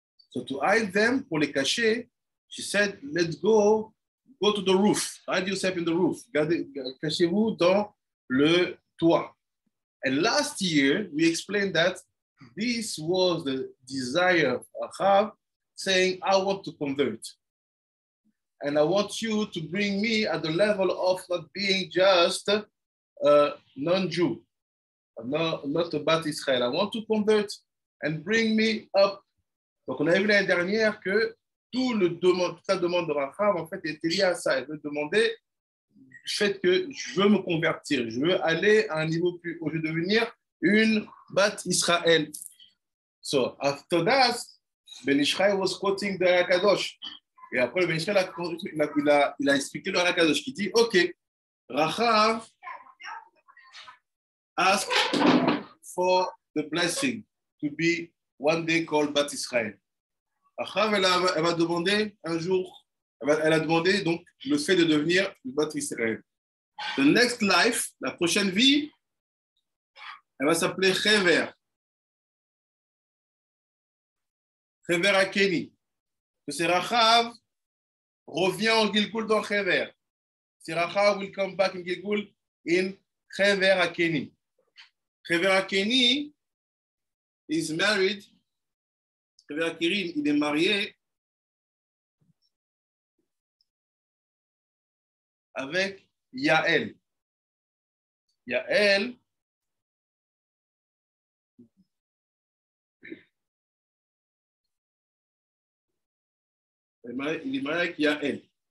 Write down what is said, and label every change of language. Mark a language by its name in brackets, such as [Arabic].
[English] So to hide them, [French] pour les cacher, [English] she said, let's go to the roof. Hide yourself in the roof. [French] Cachez-vous dans le toit. [English] And last year, we explained that this was the desire of Rachav, saying, I want to convert. And I want you to bring me at the level of not being just a non-Jew, not a Bat Israel. I want to convert and bring me up. [French] Donc, on a vu l'année dernière que toute la demande de Rachav, en fait, était liée à ça. Elle veut demander du fait que je veux me convertir, je veux aller à un niveau plus haut, je veux devenir une Bat Israël. [English] So, after that, Ben Ish Chai was quoting the Hakadosh. [French] Et après, le Ben Ish Chai il a expliqué le Hakadosh qui dit, [English] OK, Rachav ask for the blessing to be one day called Bat Israël. [French] Rachav, elle va demander un jour, elle a demandé donc le fait de devenir Bat Israël. [English] The next life, [French] la prochaine vie, elle va s'appeler Chever. Chever Akeni. C'est Rachav revient en Gilgul dans Chever. C'est [English] Rachav will come back in Gilgul in Chever Akeni. Chever Akeni is married. [French] Chever Akeni, il est marié avec Yael. Yael, il est marié avec Yael.